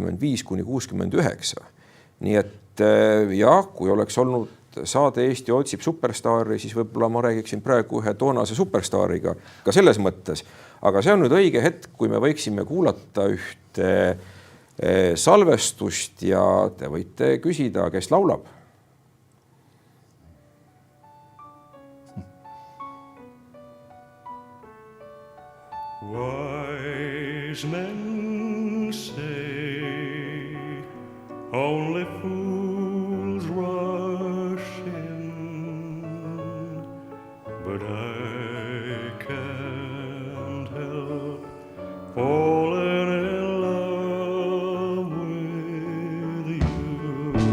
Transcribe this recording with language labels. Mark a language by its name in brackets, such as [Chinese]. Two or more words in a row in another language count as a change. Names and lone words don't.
[Estonian] Nii et kui oleks olnud saade Eesti otsib superstaari, siis võib-olla ma räägiksin praegu ühe toonase superstaariga ka selles mõttes. Aga see on nüüd õige hetk, kui me võiksime kuulata ühte salvestust ja te võite küsida, kes laulab. [English] Wise men say only fools rush in, but I can't help falling in love with you.